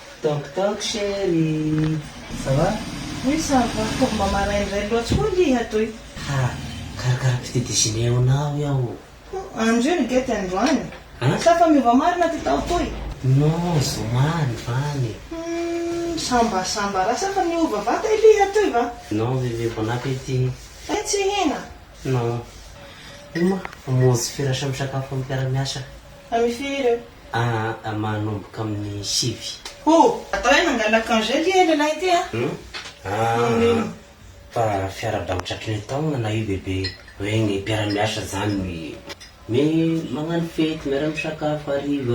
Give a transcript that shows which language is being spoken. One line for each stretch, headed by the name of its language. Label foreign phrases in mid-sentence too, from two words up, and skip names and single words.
French: Toc chérie. Ça va? Oui, ça va. Pour ma marraine, j'ai le droit de dire, toi.
Malagasy: Ah, karakara
French: petit déjeuner
Malagasy: anao iaho. Andreo ny gety androany. Hein? Safa miova marina ty tao toy. Non, zomany vany. Sambasamba raha safa miova vata iliha toy va?
French: Non, bébé, bon appétit.
Malagasy: Tsy hina.
French: Non.
Malagasy: Ima, mamonjy firasa misakafo amin'ny mpiara-miasa. Amy firy? Manomboka amin'ny 6. Atao hoe nangala congé liha lehilahy ty a. Fa fiara-davitra taona na io bébé hoe ny mpiara-miasa zany me magnano fety miara-misakafo hariva.